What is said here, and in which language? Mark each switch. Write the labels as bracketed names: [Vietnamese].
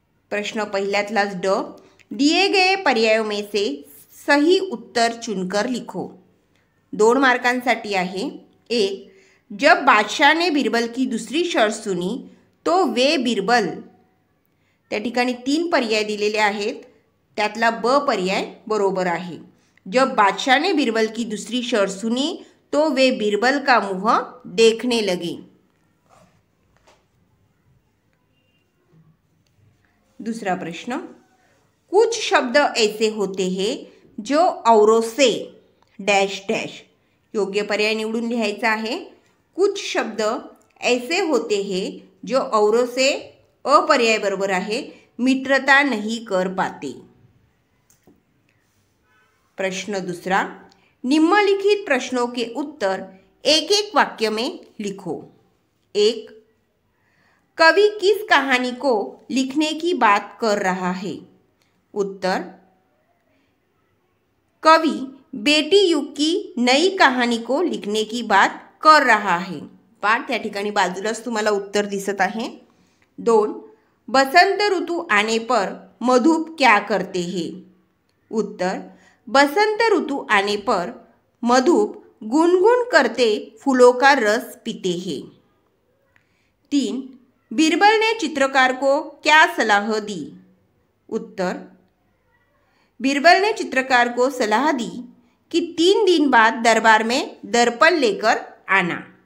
[Marathi] प्रश्न पहिल्यातलाच [Hindi] ड, दिए गए पर्यायों में से सही उत्तर चुनकर लिखो। 2 [Marathi] मार्कांसाठी आहे। [Hindi] 1, जब बादशाह ने बिरबल की दूसरी शर्त सुनी तो वे बिरबल। [Marathi] त्या ठिकाणी 3 पर्याय दिलेले आहेत, त्यातला ब पर्याय बरोबर आहे। [Hindi] जब बादशाह ने बिरबल की दूसरी शर्त सुनी तो वे बिरबल का मुंह देखने लगे। दूसरा प्रश्न, कुछ शब्द ऐसे होते हैं जो औरों से डैश डैश। [Marathi] योग्य पर्याय निवडून लिहायचा आहे। [Hindi] कुछ शब्द ऐसे होते हैं जो औरों से [Marathi] अपर्याय बरोबर आहे, [Hindi] मित्रता नहीं कर पाते। प्रश्न दूसरा, निम्नलिखित प्रश्नों के उत्तर एक एक वाक्य में लिखो। 1, कवि किस कहानी को लिखने की बात कर रहा है। उत्तर, कवि बेटी युग की नई कहानी को लिखने की बात कर रहा है। [Marathi] पाठ त्या ठिकाणी बाजूलाच तुम्हाला उत्तर दिसत आहे। [Hindi] 2, बसंत ऋतु आने पर मधुप क्या करते हैं। उत्तर, बसंत ऋतु आने पर मधुप गुनगुन करते फूलों का रस पीते हैं। 3. बीरबल ने चित्रकार को क्या सलाह दी? उत्तर: बीरबल ने चित्रकार को सलाह दी कि 3 दिन बाद दरबार में दर्पण लेकर आना।